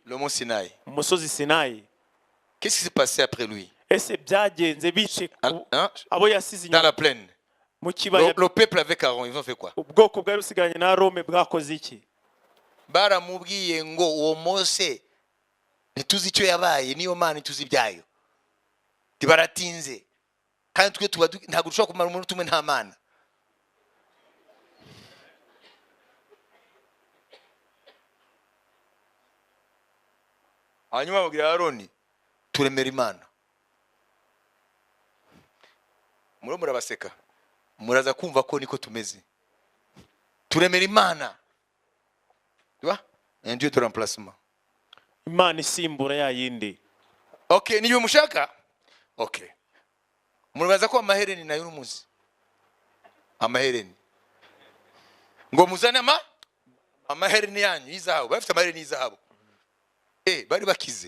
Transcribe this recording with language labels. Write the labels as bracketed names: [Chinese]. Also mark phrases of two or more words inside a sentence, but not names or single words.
[French] Le mont Sinaï. [Kinyarwanda] umusozi Sinayi. [French] Qu'est-ce qui s'est passé après lui? [Kinyarwanda] Ese byagenze bice [French] Hein? [Kinyarwanda] abo yasize [French] Dans [Kinyarwanda] inyuma [French] la plaine. [Kinyarwanda] mu kibaya. [French] Le peuple avec Aaron, ils ont fait quoi? [Kinyarwanda] Ubwoko bwari busigaranye na Rome bwakoze iki? Baramubwiye ngo uwo Mose ntituzi icyo yabaye niyo mana ituzi ibyayo. Tibaratinze. Kandi twe tuba ntabwo dushobora kumara umuntu tumwe nta mana. Hanyuma babwira Aroni turemera imana. Murabaseka. Muraza kumva ko niko tumeze. Turemera imana. [French] Tu vois? Un Dieu de remplacement. [Kinyarwanda] Imana isimbura ya yindi. Okay, niyo mushaka? Okay. Murabaza ko amahereni nayo n'umuzi. Amahereni. Ngo muzane amahereni yanyu y'izahabu. Bafite amahereni y'izahabu. Bari bakize.